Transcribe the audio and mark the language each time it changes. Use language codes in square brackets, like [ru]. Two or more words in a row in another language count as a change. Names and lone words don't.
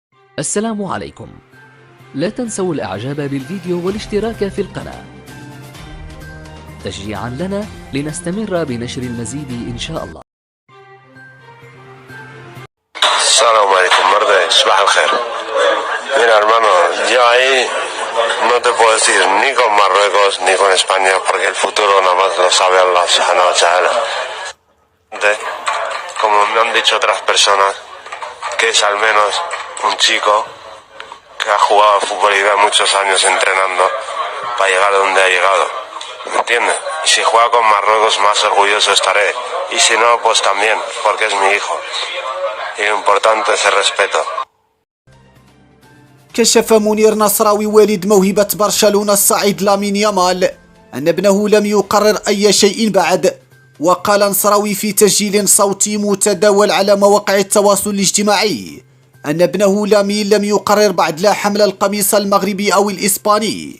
[ar] السلام عليكم. لا تنسوا الإعجاب بالفيديو والاشتراك في القناة تشجيعا لنا لنستمر بنشر المزيد إن شاء الله. السلام عليكم مرده. صباح الخير. [es] Mira, hermano, yo ahí no te puedo decir ni con Marruecos ni con España porque el futuro nada más lo sabe [ar] الله سبحانه وتعالى. [es] Como me han dicho otras personas, que es al menos un chico que ha jugado al fútbol y lleva muchos años entrenando para llegar a donde ha llegado. ¿Me entiendes? Y si juega con Marruecos más orgulloso estaré. Y si no, pues también, porque es mi hijo. Y lo importante es el respeto. [ar] كشف منير نصراوي والد موهبة برشلونة الصاعد لامين يامال أن ابنه لم يقرر أي شيء بعد. وقال نصراوي في تسجيل صوتي متداول على مواقع التواصل الاجتماعي أن ابنه لامين لم يقرر بعد لا حمل القميص المغربي أو الإسباني.